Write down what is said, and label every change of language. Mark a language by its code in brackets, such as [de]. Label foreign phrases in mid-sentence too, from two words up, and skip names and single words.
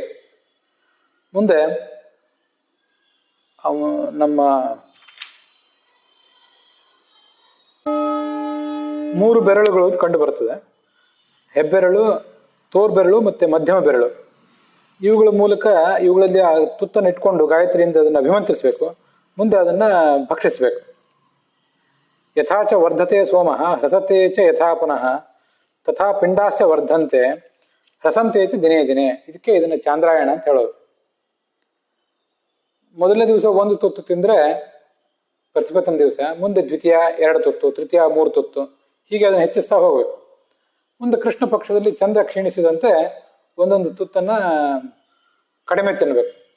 [kn] ಮುಂದೆ ನಮ್ಮ 3 ಬೆರಳುಗಳು ಕಂಡು ಬರ್ತದೆ. ಹೆಬ್ಬೆರಳು, ತೋರ್ಬೆರಳು ಮತ್ತೆ ಮಧ್ಯಮ ಬೆರಳು. ಇವುಗಳ ಮೂಲಕ ಇವುಗಳಲ್ಲಿ ಆ ತುತ್ತನ್ನು ಇಟ್ಕೊಂಡು ಗಾಯತ್ರಿಯಿಂದ ಅದನ್ನು ಅಭಿಮಂತ್ರಿಸಬೇಕು. ಮುಂದೆ ಅದನ್ನ ಭಕ್ಷಿಸಬೇಕು. [sa] ಯಥಾಚ ವರ್ಧತೆ ಸೋಮಃ ಹ್ರಸತೆ ಚ ಯಥಾ ಪುನಃ ತಥಾ ಪಿಂಡಾಶ್ಚ ವರ್ಧಂತೆ ಹ್ರಸಂತೆ ಚ ದಿನೇ ದಿನೇ. [kn] ಇದಕ್ಕೆ ಇದನ್ನ ಚಾಂದ್ರಾಯಣ ಅಂತ ಹೇಳೋದು. ಮೊದಲನೇ ದಿವಸ 1 ತುತ್ತು ತಿಂದ್ರೆ ಪ್ರತಿಪತ್ತನ ದಿವಸ, ಮುಂದೆ ದ್ವಿತೀಯ 2 ತುತ್ತು, ತೃತೀಯ 3 ತುತ್ತು, ಹೀಗೆ ಅದನ್ನು ಹೆಚ್ಚಿಸ್ತಾ ಹೋಗ್ಬೇಕು. ಮುಂದೆ ಕೃಷ್ಣ ಪಕ್ಷದಲ್ಲಿ ಚಂದ್ರ ಕ್ಷೀಣಿಸಿದಂತೆ ಒಂದೊಂದು ತುತ್ತನ್ನ ಕಡಿಮೆ ತಿನ್ನಬೇಕು.